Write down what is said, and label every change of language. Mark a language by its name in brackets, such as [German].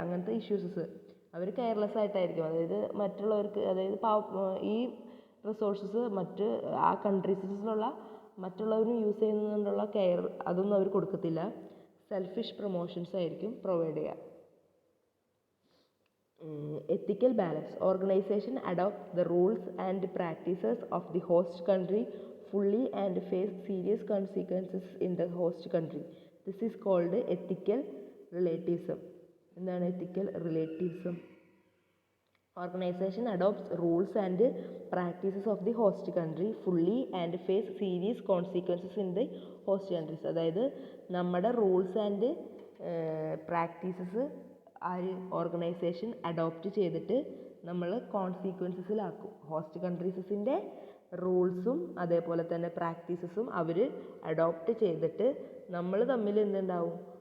[Malayalam] അങ്ങനത്തെ ഇഷ്യൂസസ് അവർ കെയർലെസ് ആയിട്ടായിരിക്കും. അതായത് മറ്റുള്ളവർക്ക്, അതായത് ഈ റിസോഴ്സസ് ആ കൺട്രീസിലുള്ള മറ്റുള്ളവരും യൂസ് ചെയ്യുന്നതിനുള്ള കെയർ അതൊന്നും അവർ കൊടുക്കത്തില്ല. സെൽഫിഷ് പ്രൊമോഷൻസ് ആയിരിക്കും പ്രൊവൈഡ് ചെയ്യുക. [English] Ethical balance. Organization adopt the rules and practices of the host country fully and face serious consequences in the host country. This is called ethical relativism. [Malayalam] എന്താണ് [English] ethical relativism? Organization adopts rules and practices of the host country fully and face serious consequences in the host countries. [Malayalam] അതായത് നമ്മുടെ rules and practices ആ ഒരു organisation adopt ചെയ്തിട്ട് നമ്മൾ കോൺസിക്വൻസസിലാക്കും. Host കൺട്രീസിൻ്റെ റൂൾസും അതേപോലെ തന്നെ പ്രാക്ടീസസും അവർ adopt ചെയ്തിട്ട് നമ്മൾ തമ്മിൽ എന്തുണ്ടാവും?